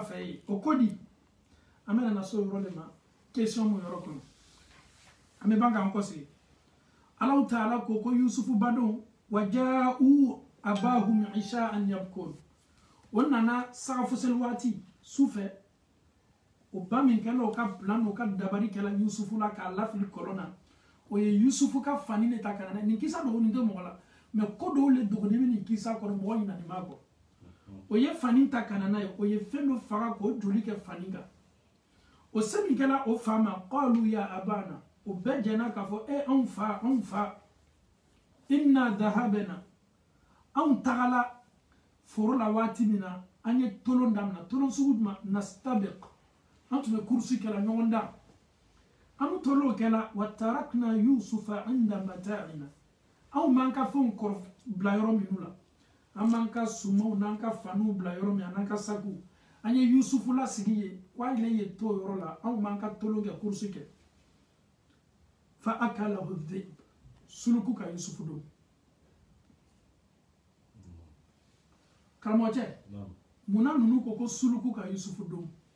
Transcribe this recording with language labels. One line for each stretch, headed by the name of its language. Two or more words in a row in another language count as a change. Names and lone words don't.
Bambara: fɛ ye o ko di an bɛna na se o yɔrɔ de ma question mun yɔrɔ kɔnɔ an bɛ ban k'an kɔsegi Alahu taala ko ko Yusufu badenw
Arabic: وجاءوا أباهم عشاء يبكون
Bambara: o nana sagafusɛli waati sufɛ o ba min kɛla o ka plan o ka dabari kɛla Yusufu la k'a lafili kɔlɔn na o ye Yusufu ka fani de ta ka na nin kisa dɔgɔnin tɛ mɔgɔ la mais ko dɔw le dɔgɔnin bɛ nin kisa kɔnɔ mɔgɔ ɲinani b'a kɔ o ye fani ta ka na n'a ye o ye fɛn dɔ faga k'o joli kɛ fani kan o se min kɛla o fa ma
Arabic: قالوا يا أبانا
Bambara: o bɛɛ jɛnna k'a fɔ anw fa
Arabic: إنا ذهبنا
Bambara: anw tagala foro la waati min na an ye tolon daminɛ tolon sugu jumɛn nastabiq an tun bɛ kursi kɛla ɲɔgɔn dan an tolon kɛla
Arabic: وتركنا يوسف عند متاعنا
Bambara: anw m'an ka fɛnw kɔrɔ bila yɔrɔ minnu la an b'an ka sumaw n'an ka faniw bila yɔrɔ min an'an ka sakiw an ye Yusufu lasigi ye k'ale ye to yɔrɔ la anw m'an ka tolon kɛ kursi kɛ
Arabic: فأكله الذئب
Bambara: suluku ka Yusufu don karamɔgɔcɛ munna ninnu ko suluku ka Yusufu don